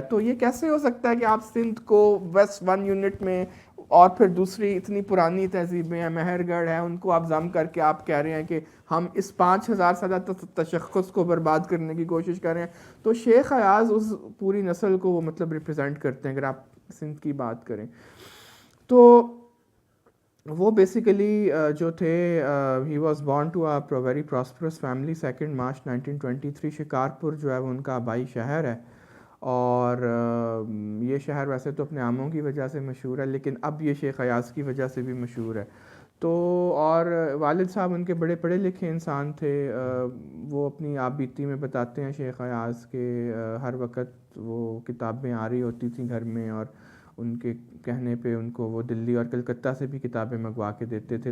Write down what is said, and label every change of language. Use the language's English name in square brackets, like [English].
[Urdu] تو یہ کیسے ہو سکتا ہے کہ آپ سندھ کو بس 1 یونٹ میں, اور پھر دوسری اتنی پرانی تہذیبیں ہیں, مہر گڑھ ہے, ان کو آپ ضم کر کے آپ کہہ رہے ہیں کہ ہم اس 5000 سالہ تشخص کو برباد کرنے کی کوشش کر رہے ہیں. تو شیخ ایاز اس پوری نسل کو وہ مطلب ریپرزینٹ کرتے ہیں اگر آپ سندھ کی بات کریں. تو وہ بیسیکلی جو تھے, [English] He was born to a very prosperous family. [Urdu] 2 March 1923 Shikarpur جو ہے وہ ان کا آبائی شہر ہے, اور یہ شہر ویسے تو اپنے آموں کی وجہ سے مشہور ہے, لیکن اب یہ شیخ ایاز کی وجہ سے بھی مشہور ہے. تو اور والد صاحب ان کے بڑے پڑھے لکھے انسان تھے. وہ اپنی آپ بیتی میں بتاتے ہیں شیخ ایاز کے ہر وقت وہ کتابیں آ رہی ہوتی تھیں گھر میں, اور ان کے کہنے پہ ان کو وہ دلی اور کلکتہ سے بھی کتابیں منگوا کے دیتے تھے.